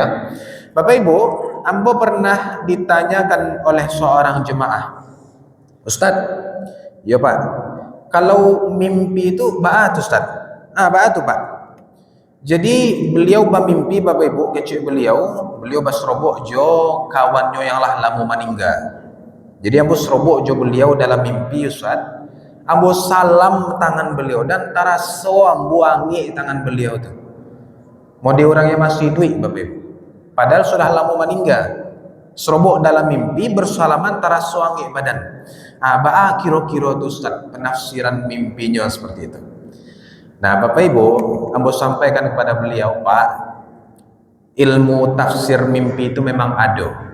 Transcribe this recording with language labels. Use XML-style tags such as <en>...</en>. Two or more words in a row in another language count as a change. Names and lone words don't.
<id>Bapak Ibu, ambo pernah ditanyakan oleh seorang jemaah, Ustadz, ya Pak,</id> <min>kalau mimpi itu baat Ustadz? Baat tuh Pak.</min> <id>Jadi beliau bermimpi Bapak Ibu, kecil beliau berserobok</id> <min>jo kawannya yang lah lama meninggal. Jadi ambo serobok jo beliau dalam mimpi Ustadz. Ambo salam tangan beliau dan taraso ambo wangi tangan beliau tu.</min> <id>Mode orangnya masih duit Bapak Ibu. Padahal sudah lama meninggal.</id> <min>Serobok dalam mimpi bersalaman taraso wangi badan.</min> <id>Kira-kira tu Ustaz penafsiran mimpinya seperti itu. Nah Bapak Ibu, ambo sampaikan kepada beliau, Pak, ilmu tafsir mimpi itu memang ada.</id>